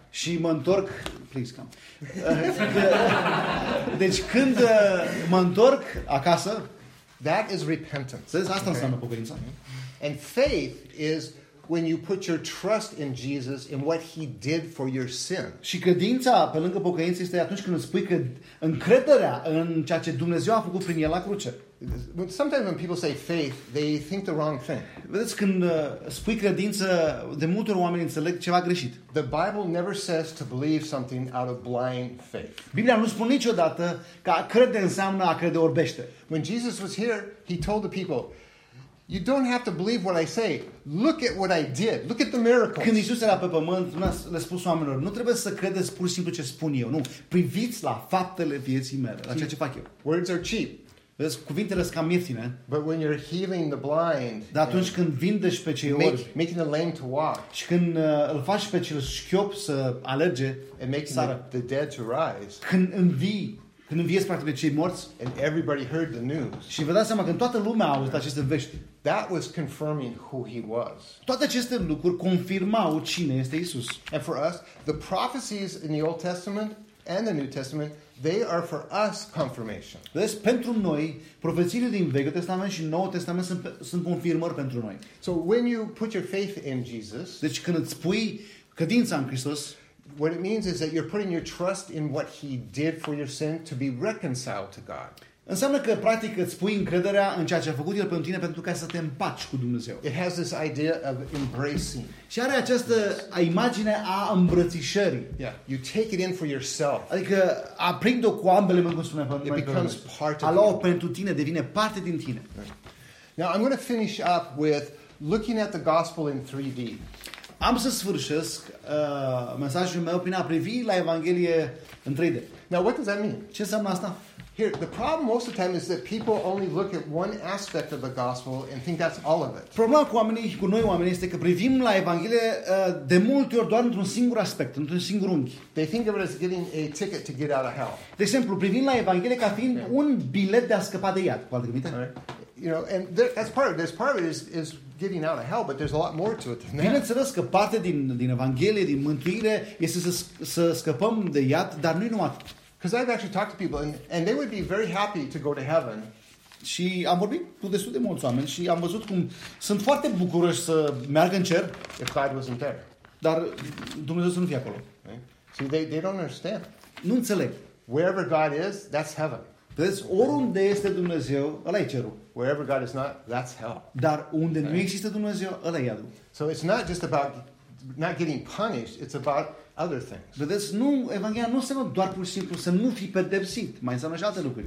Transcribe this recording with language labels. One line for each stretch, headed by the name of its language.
Romanian: și mă întorc,
English: please come.
Romanian: Deci când mă întorc acasă,
English: that is repentance.
Romanian: Asta okay. Înseamnă pocăința.
English: And faith is when you put your trust in Jesus and what he did for your sin.
Romanian: Și credința pe lângă pocăință este atunci când îți pui încrederea în ceea ce Dumnezeu a făcut prin el la cruce.
English: Sometimes when people say faith, they think the wrong thing.
Romanian: Vedeți, când spui credință, de multe ori oamenii înțeleg ceva greșit.
English: The Bible never says to believe something out of blind faith. Biblia nu spune niciodată că a crede înseamnă a crede orbește. When Jesus was here, he told the people, you don't have to believe what I say. Look at what I did. Look at the miracles.
Romanian: Când Iisus era pe pământ, le-a spus oamenilor, nu trebuie să credeți pur și simplu ce spun eu, nu. Priviți la faptele vieții mele, la ceea ce fac eu.
English: Words are cheap.
Romanian: Vezi, cuvintele sunt cam ieftine.
English: But when you're healing the blind,
Romanian: dar atunci când vindeși pe cei orbi,
English: making the lame to walk,
Romanian: și când îl faci pe cel șchiop să alerge,
English: and making the dead to rise,
Romanian: când învii, când înviezi practic pe cei morți,
English: and everybody heard the news,
Romanian: și vă dați seama că toată lumea a auzit aceste vești.
English: That was confirming who he was.
Romanian: Toate aceste lucruri confirmau cine este Isus.
English: And for us, the prophecies in the Old Testament and the New Testament, they are for us confirmation.
Romanian: Deci pentru noi, profețiile din Vechiul Testament și Noul Testament sunt confirmări pentru noi.
English: So when you put your faith in Jesus,
Romanian: deci când îți pui credința în Hristos,
English: what it means is that you're putting your trust in what he did for your sin to be reconciled to God.
Romanian: Înseamnă că practic îți pui încrederea în ceea ce a făcut el pentru tine pentru ca să te împaci cu Dumnezeu.
English: It has this idea of embracing.
Romanian: Și are această imagine a îmbrățișării.
English: Yeah. You take it in for yourself.
Romanian: Adică aprind-o cu ambele mâini, cum spune
English: It becomes part of you.
Romanian: Alo pentru tine, devine parte din tine.
English: Now I'm going to finish up with looking at the gospel in 3D.
Romanian: Am să sfârșesc mesajul meu prin a privi la Evanghelie în 3D.
English: Now what does that mean?
Romanian: Ce înseamnă asta?
English: Here, the problem most of the time is that people only look at one aspect of the gospel and think that's all of it.
Romanian: Problema cu oamenii, cu noi oamenii, este că privim la Evanghelie de multe ori doar într-un singur aspect, într-un singur unghi.
English: They think of it as getting a ticket to get out of hell.
Romanian: De exemplu, privim la Evanghelie ca fiind un bilet de a scăpa de iad. Poate gândiți?
English: You know, and that's part of it. Part of it is getting out of hell, but there's a lot more to it than that.
Romanian: Bineînțeles că parte din Evanghelie, din mântuire, este să scăpăm de iad, dar nu-i numai.
English: Because I've actually talked to people and they would be very happy to go to heaven.
Romanian: Și am vorbit cu destul de mulți oameni și am văzut cum sunt foarte bucuroși să meargă în cer.
English: If God wasn't there.
Romanian: Dar Dumnezeu să nu fie acolo.
English: Right? See, they don't understand.
Romanian: Nu înțeleg.
English: Wherever God is, that's heaven.
Romanian: Deci oriunde este Dumnezeu, ăla e cerul.
English: Wherever God is not, that's hell.
Romanian: Dar unde right? Nu există Dumnezeu, ăla e iadul.
English: So it's not just about not getting punished, it's about other things.
Romanian: Vedeți, nu, Evanghelia nu înseamnă doar pur și simplu să nu fii pedepsit, mai înseamnă și alte lucruri.